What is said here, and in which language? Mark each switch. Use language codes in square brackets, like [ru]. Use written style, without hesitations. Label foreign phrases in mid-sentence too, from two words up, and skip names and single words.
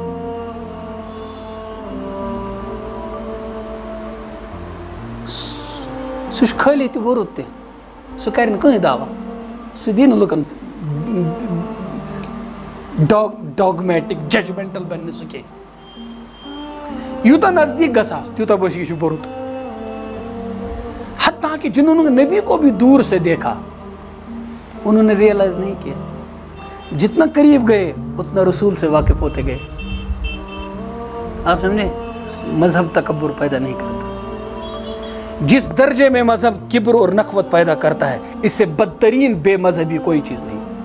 [ks] سُہ چھُ خٲلی تہِ بُرُت تہِ, سُہ کرِ نہٕ کٕہٕنۍ دعوا, سُہ دی نہٕ لُکن [en] dogmatic judgmental [ks] بنہِ نہٕ سُہ کینٛہہ. یوٗتاہ نزدیٖک گژھان تیوٗتاہ باسہِ یہِ چھُ بُرُت. [ur] حتیٰ کہ جنہوں نے نبی کو بھی دور سے دیکھا انہوں نے ریئلائز نہیں کیا. جتنا قریب گئے اتنا رسول سے واقف ہوتے گئے. آپ سمجھے, مذہب تکبر پیدا نہیں کرتا. جس درجے میں مذہب کبر اور نخوت پیدا کرتا ہے, اس سے بدترین بے مذہبی کوئی چیز نہیں.